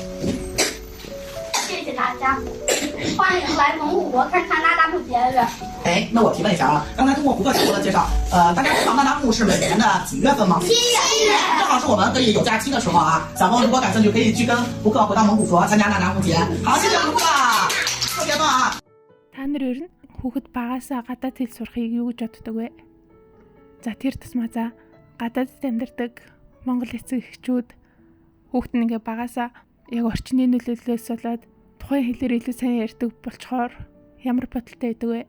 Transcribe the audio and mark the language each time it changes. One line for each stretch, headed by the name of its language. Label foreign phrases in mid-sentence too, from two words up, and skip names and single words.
Chinese: 谢谢大家，欢迎来蒙古国看看那达慕节日。哎，那我提问一下啊，刚才通过胡克小哥的介绍，大家知道那达慕是每年的几月份吗？7月，正好是我们可以有假期的时候啊。小朋友如果感兴趣，可以去跟胡克回到蒙古国参加那达慕节。好，谢谢胡克，特别棒啊！
Mongolian: Та нар ер нь хүүхэд багасаа гадаад хэл сурахыг юу гэж боддог вэ? За тэр тусмаа за гадаадд амьдардаг Монгол эцэг эхчүүд хүүхэд нь ингээ багасаа яг орчны нөлөөллөөс болоод тухайн хэлээр илүү сайн ярьдаг болчхоор ямар бодолтой байдаг вэ?